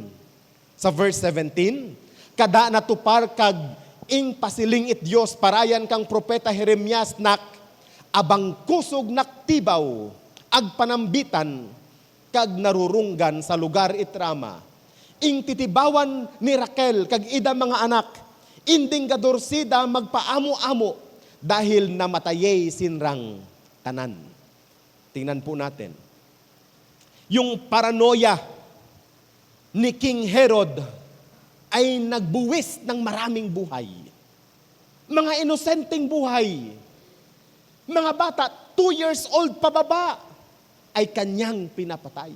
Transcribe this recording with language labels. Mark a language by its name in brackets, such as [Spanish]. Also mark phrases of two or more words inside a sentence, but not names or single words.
[Inonhan] Sa verse 17, kada natupar kag ing pasiling it Dios parayan kang propeta Jeremias nak abang kusog naktibaw ag panambitan kag narurunggan sa lugar itrama. Ing titibawan ni Raquel kag ida mga anak, inding gadorsida magpaamo-amo dahil namatayay sinrang tanan. [Filipino] Tingnan po natin. Yung paranoia ni King Herod ay nagbuwis ng maraming buhay. Mga inosenteng buhay. Mga bata, 2 [English] years old [Filipino] pababa, ay kanyang pinapatay.